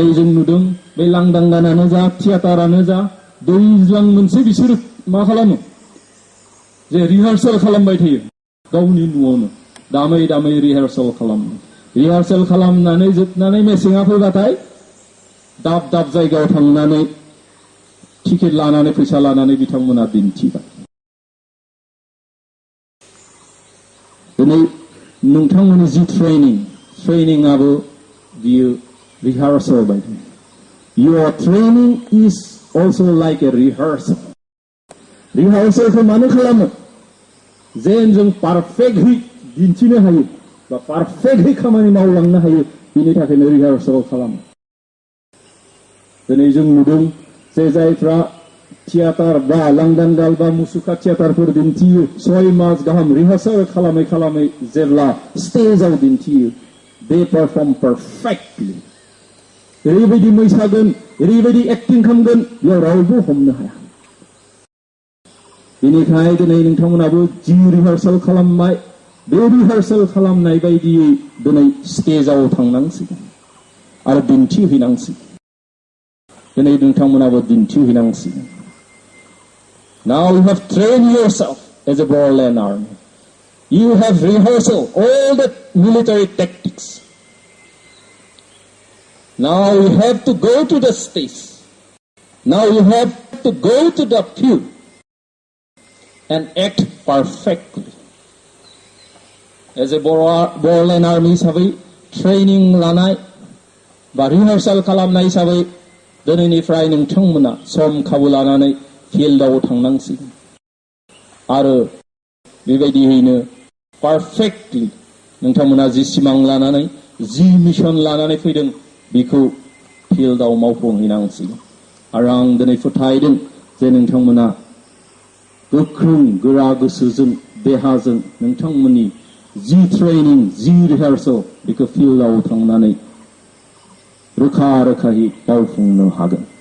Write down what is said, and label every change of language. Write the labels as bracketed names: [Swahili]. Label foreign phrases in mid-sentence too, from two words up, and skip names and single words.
[Bodo] जों नुदों बे लांदां गानानो जा थियाटारानो जा दैज्लां मोनसे बिसोर मा खालामो जे रिहार्सेल खालामबाय थायो गावनि न'आवनो दामै दामै रिहार्सेल खालामनानै जोबनानै मेसेङा फैबाथाय दाब दाब जायगायाव थांनानै टिकेट लानानै फैसा लानानै बिथांमोना दिन्थिबाय दिनै नोंथांमोननि जि ट्रेनिंआबो बियो रिहार्सेल बायदि [English] your training is also like a [Bodo] रिहार्सेलखौ मानो खालामो जेन जों पारफेक्टलि दिन्थिनो हायो बा पारफेक्टलि खामानि मावलांनो हायो बिनि थाखायनो रिहार्सेल खालामो दिनै जों नुदों जे जायफ्रा थियाटार बा लांदां गाल बा मुसुखा थियाटारफोर दिन्थियो 6 मास गाहाम रिहार्सेल खालामै जेब्ला स्टेजआव दिन्थियो [English] they perform perfectly [Bodo] ओरैबायदि मोसागोन ओरैबायदि एक्टिं खालामगोन बेयाव रावबो हमनो हाया बेनिखायनो दिनै नोंथांमोनाबो जि रिहार्सेल खालामबाय बे रिहार्सेल खालामनाय बायदियै दिनै स्टेजआव थांनांसिगोन आरो दिन्थिहैनांसिगोन दिनै नोंथांमोनाबो दिन्थिहैनांसिगोन [English] Now you have trained yourself as a Bodoland Army. You have rehearsed all the military tactics. Now you have to go to the stage. Now you have to go to the field and act perfectly. As a Bodoland Army [Bodo] हिसाबै training लानाय बा rehearsal खालामनाय हिसाबै दिनैनिफ्राय नोंथांमोना सम खाबु लानानै फिल्डआव थांनांसिगोन आरो बेबायदियैनो पारफेक्टलि नोंथांमोना जि सिमां लानानै जि मिशन लानानै फैदों बेखौ फिल्डआव मावफुंहैनांसिगोन आरो आं दिनै फोथायदों जे नोंथांमोना गोख्रों गोरा गोसोजों देहाजों नोंथांमोननि जि ट्रेनिं जि रिहार्सल बेखौ फिल्डआव थांनानै रोखा रोखायै मावफुंनो हागोन